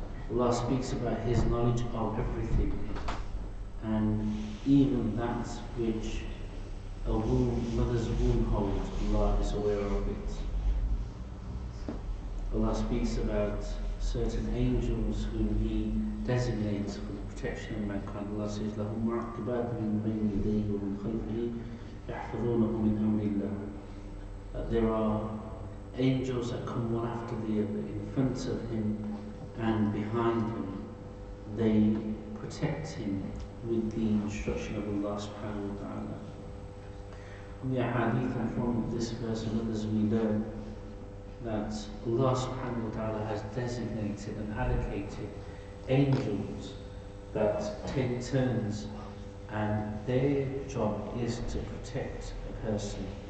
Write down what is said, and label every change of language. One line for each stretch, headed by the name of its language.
English: Allah speaks about His knowledge of everything, and even that which a mother's womb holds, Allah is aware of it. Allah speaks about certain angels whom He designates for the protection of mankind. Allah says,
Arabic: لَهُمْ مُعَقِّبَاتٌ مِّن بَيْنِ يَدَيْهِ وَمِنْ خَلْفِهِ يَحْفَظُونَهُ مِنْ أَمْرِ اللَّهِ.
English: That there are angels that come one after the other, in front of Him and behind Him. They protect Him with the instruction of Allah subhanahu wa ta'ala. From the hadith and from this verse and others we learn that Allah subhanahu wa ta'ala has designated and allocated angels that take turns, and their job is to protect a person.